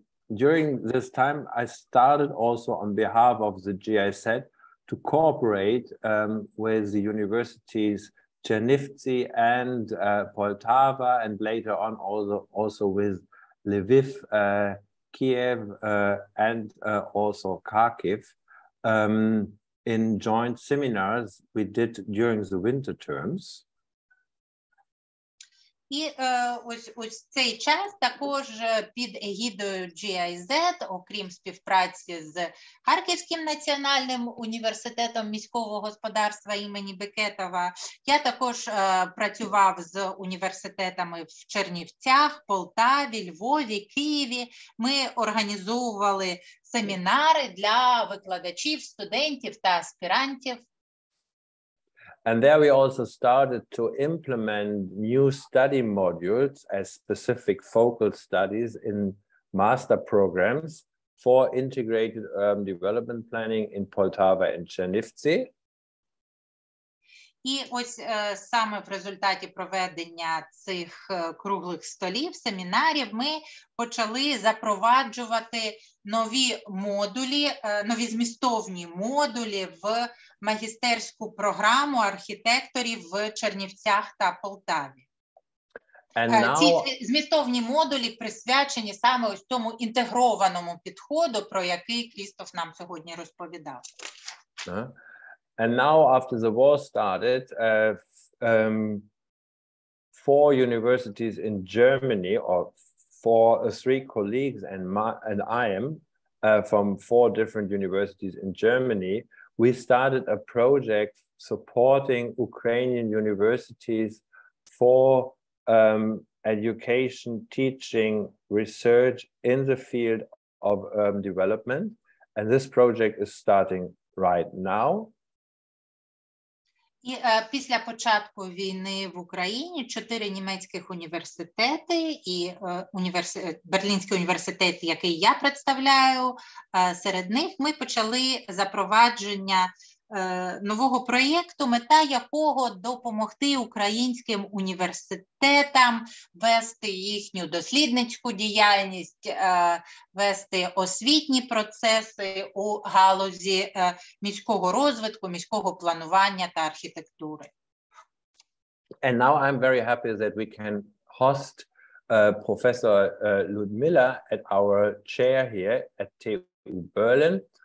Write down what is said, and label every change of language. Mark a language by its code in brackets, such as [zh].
[en] During this time, I started also on behalf of the GIZ to cooperate with the universities Technische and Poltava, and later on also with Lviv, Kiev, and also Kharkiv in joint seminars we did during the winter terms. [uk] І ось цей час також під егідою GIZ, окрім співпраці з Харківським національним університетом міського господарства імені Бекетова, я також працював з університетами в Чернівцях, Полтаві, Львові, Києві. Ми організовували семінари для викладачів, студентів та аспірантів. [en] And there we also started to implement new study modules as specific focal studies in master programs for integrated urban development planning in Poltava and Chernivtsi. [uk] І ось саме в результаті проведення цих круглих столів, семінарів, ми почали запроваджувати нові модулі, нові змістовні модулі в магістерську програму архітекторів в Чернівцях та Полтаві. Ці змістовні модулі присвячені саме ось тому інтегрованому підходу, про який Крістоф нам сьогодні розповідав. [en] And now, after the war started, 4 universities in Germany, or 3 colleagues and I am from 4 different universities in Germany, we started a project supporting Ukrainian universities for education, teaching, research in the field of urban development. And this project is starting right now. [uk] І після початку війни в Україні 4 німецьких університети і Берлінський університет, який я представляю, серед них ми почали запровадження нового проєкту, мета якого допомогти українським університетам вести їхню дослідницьку діяльність, вести освітні процеси у галузі міського розвитку, міського планування та архітектури. [en] And now I'm very happy that we can host Professor Ludmilla at our chair here at TU Berlin.